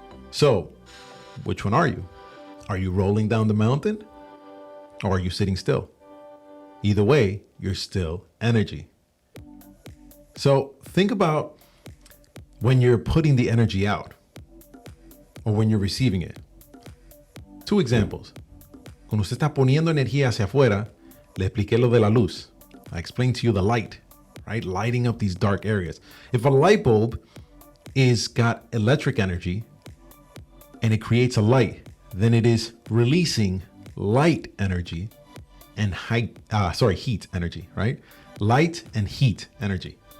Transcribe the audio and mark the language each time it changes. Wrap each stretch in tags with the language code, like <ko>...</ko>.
<en>So, which one are you? Are you rolling down the mountain? Or are you sitting still? Either way, you're still energy. So think about when you're putting the energy out or when you're receiving it. Two examples.</en> <es>Cuando usted está poniendo energía hacia afuera, le expliqué lo de la luz.</es> <en>I explained to you the light, right? Lighting up these dark areas. If a light bulb is got electric energy and it creates a light, then it is releasing light energy and heat energy, right? Light and heat energy.</en>